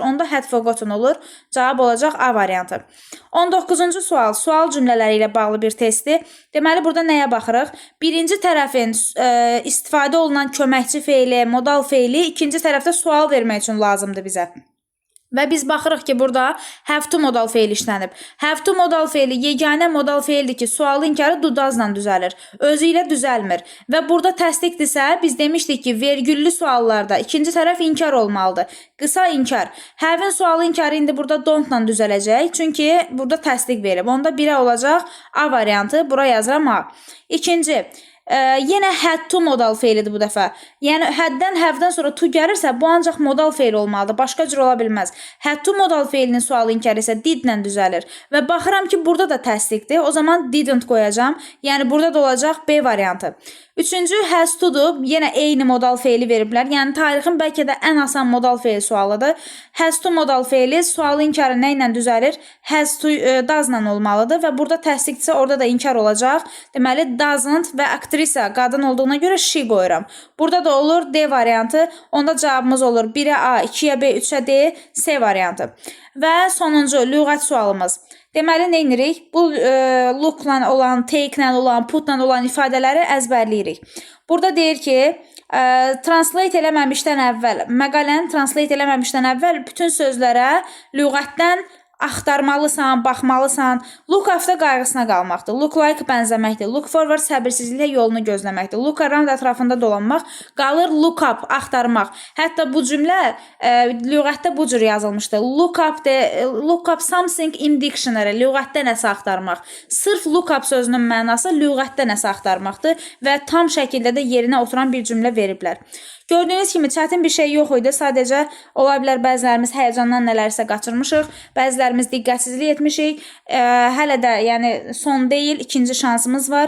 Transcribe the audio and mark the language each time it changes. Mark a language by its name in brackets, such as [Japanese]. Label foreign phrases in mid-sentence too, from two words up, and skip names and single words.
[Azerbaijani] Onda [English] had forgotten [Azerbaijani] olur. Cavab olacaq A variantı. 19-cu sual, sual cümlələri ilə bağlı bir testdir. Deməli, burada nəyə baxırıq? Birinci tərəfin istifadə olunan köməkçi feili, modal feili, ikinci tərəfdə sual vermək üçün lazımdır bizə. Və biz baxırıq ki, burada [English] have to [Azerbaijani] modal feil işlənib. [English] Have to [Azerbaijani] modal feili yeganə modal feildir ki, sualı inkarı [English] do does'la [Azerbaijani] düzəlir. Özü ilə düzəlmir. Və burada təsdiqdirsə, biz demişdik ki, vergüllü suallarda ikinci tərəf inkar olmalıdır. Qısa inkar. Have-in sualı inkarı indi burada don't-la düzələcək. Çünki burada təsdiq verib. Onda 1-ə olacaq A variantı. Bura yazıram A. İkinci. Yenə [English] had to [Azerbaijani] modal feilidir bu dəfə. Yəni, haddən, have-dən sonra to gəlirsə, bu ancaq modal feil olmalıdır. Başqa cür ola bilməz. [English] Had to [Azerbaijani] modal feilinin sualı inkarı isə did-lə düzəlir. Və baxıram ki, burada da təsdiqdir. O zaman didn't qoyacam. Yəni, burada da olacaq B variantı. Üçüncü, [English] has to- [Azerbaijani] dur. Yenə eyni modal feili veriblər. Yəni, tarixin bəlkə də ən asan modal feil sualıdır. [English] Has to [Azerbaijani] modal feili sualı inkarı nə ilə düzəlir? [English] Has to does- [Azerbaijani] la olmalıdır və burada təsdiqdirsə, orada da inkar olacaq. Deməli, doesn't və aktrisa qadın olduğuna görə she qoyuram. Burada da olur D variantı. Onda cavabımız olur 1-ə A, 2-yə B, 3-ə D, C variantı. Və sonuncu, lüğət sualımız. Deməli, nə edirik? Bu look-la olan, take-la olan, put-la olan ifadələri əzbərləyirik. Burada deyir ki, translate eləməmişdən əvvəl, məqaləni translate eləməmişdən əvvəl bütün sözlərə lüğətdən axtarmalısan, baxmalısan. [English] Look after [Azerbaijani] qayğısına qalmaqdır. [English] Look like [Azerbaijani] bənzəməkdir. [English] Look forward [Azerbaijani] səbirsizliklə yolunu gözləməkdir. [English] Look around [Azerbaijani] ətrafında dolanmaq. Qalır [English] look up, [Azerbaijani] axtarmaq. Hətta bu cümlə lüğətdə bu cür yazılmışdır. [English] Look up something in dictionary. [Azerbaijani] Lüğətdə nəsə axtarmaq. Sırf [English] look up [Azerbaijani] sözünün mənası lüğətdə nəsə axtarmaqdır və tam şəkildə də yerinə oturan bir cümlə veriblər. Gördüyünüz kimi çətin bir şey yox idi. Sadəcə ola bilər bəzilərimiz həyəcandan nələrsə qaçırmışıq, bəzilərimiz diqqətsizlik etmişik. Hələ də yəni son deyil, ikinci şansımız var.